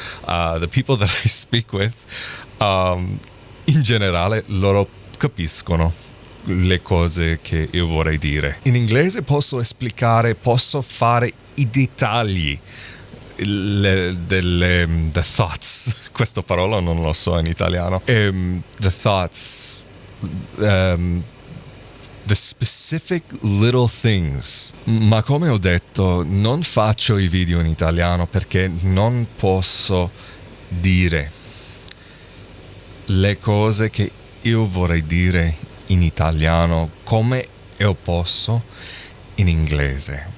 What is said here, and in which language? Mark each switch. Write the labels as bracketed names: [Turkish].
[English] The people that I speak with, [Italian] in generale loro capiscono le cose che io vorrei dire. In inglese posso esplicare, posso fare i dettagli, [English] the thoughts. [Italian] Questa parola non lo so in italiano. [English] The thoughts, the specific little things. [Italian] Ma come ho detto, non faccio i video in italiano perché non posso dire le cose che io vorrei dire in italiano come io posso in inglese.